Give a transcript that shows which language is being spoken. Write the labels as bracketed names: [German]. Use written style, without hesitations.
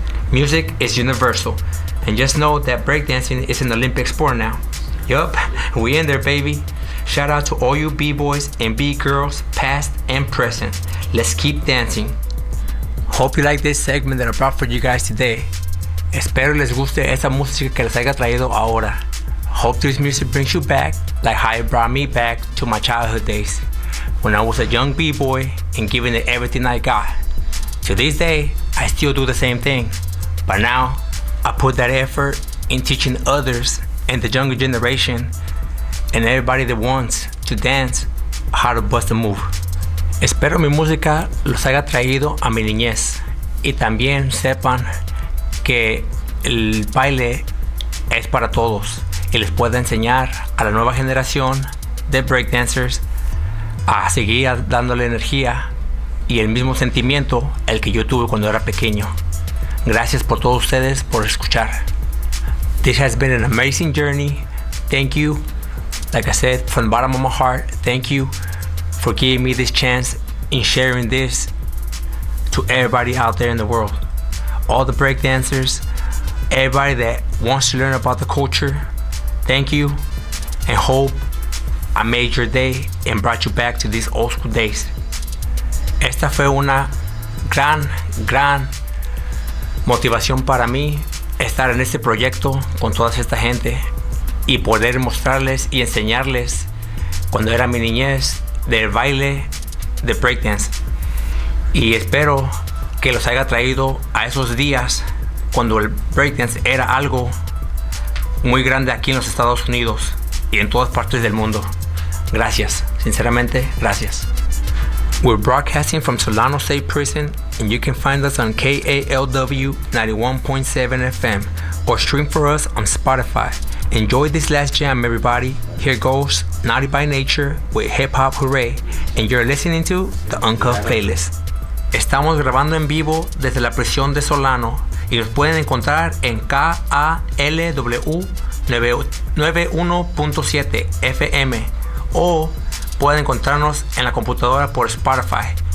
[English] Music is universal. And just know that breakdancing is an Olympic sport now. Yup, we in there, baby. Shout out to all you b-boys and b-girls, past and present. Let's keep dancing. Hope you like this segment that I brought for you guys today. [Spanish] Espero les guste esa música que les haya traído ahora. [English] Hope this music brings you back like how it brought me back to my childhood days when I was a young b-boy and giving it everything I got. To this day, I still do the same thing. But now, I put that effort in teaching others and the younger generation and everybody that wants to dance how to bust a move. [Spanish] Espero mi música los haya traído a mi niñez y también sepan que el baile es para todos y les pueda enseñar a la nueva generación de breakdancers a seguir dándole energía y el mismo sentimiento el que yo tuve cuando era pequeño. Gracias por todos ustedes por escuchar. [English] This has been an amazing journey. Thank you. Like I said, from the bottom of my heart, thank you for giving me this chance in sharing this to everybody out there in the world. All the breakdancers, everybody that wants to learn about the culture, thank you, and hope I made your day and brought you back to these old school days. [Spanish] Esta fue una gran, gran motivación para mí estar en este proyecto con toda esta gente y poder mostrarles y enseñarles cuando era mi niñez del baile de breakdance. Y espero que los haya traído a esos días cuando el breakdance era algo muy grande aquí en los Estados Unidos y en todas partes del mundo. Gracias, sinceramente, gracias. [English] We're broadcasting from Solano State Prison, and you can find us on KALW 91.7 FM or stream for us on Spotify. Enjoy this last jam, everybody. Here goes Naughty by Nature with Hip Hop Hooray, and you're listening to the Uncut Playlist. [Spanish] Estamos grabando en vivo desde la prisión de Solano y nos pueden encontrar en KALW 91.7 FM o pueden encontrarnos en la computadora por Spotify.